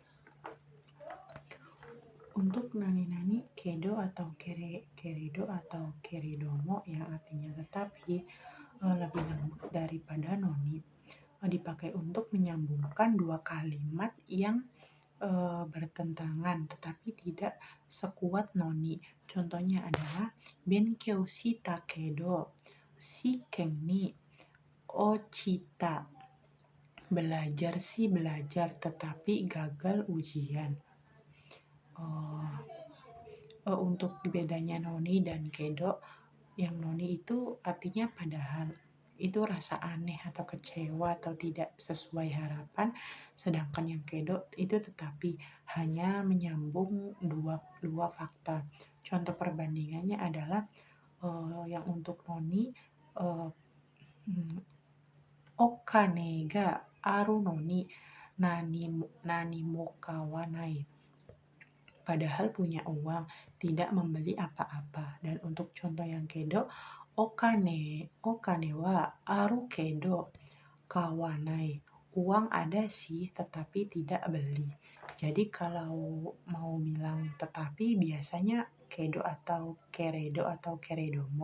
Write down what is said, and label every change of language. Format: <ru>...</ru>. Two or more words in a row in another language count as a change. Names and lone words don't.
<id>Untuk</id> <ja>nani-nani kedo</ja> <id>atau keredo atau keredomo yang artinya tetapi, lebih lembut daripada noni, dipakai untuk menyambungkan dua kalimat yang bertentangan tetapi tidak sekuat noni. Contohnya adalah</id> <ja>benkyou shita kedo shiken ni ochita,</ja> <id>belajar sih belajar tetapi gagal ujian. Untuk bedanya noni dan kedo, yang noni itu artinya padahal, itu rasa aneh atau kecewa atau tidak sesuai harapan, sedangkan yang kedo itu tetapi hanya menyambung dua fakta. Contoh perbandingannya adalah yang untuk noni, eh, hmm,</id> <ja>okane ga aru noni nani mo kawanai.</ja> <id>Padahal punya uang, tidak membeli apa-apa. Dan untuk contoh yang</id> <ja>kedo, okane wa aru kedo kawanai.</ja> <id>Uang ada sih, tetapi tidak beli. Jadi kalau mau bilang tetapi biasanya kedo atau keredo atau keredomo.</id>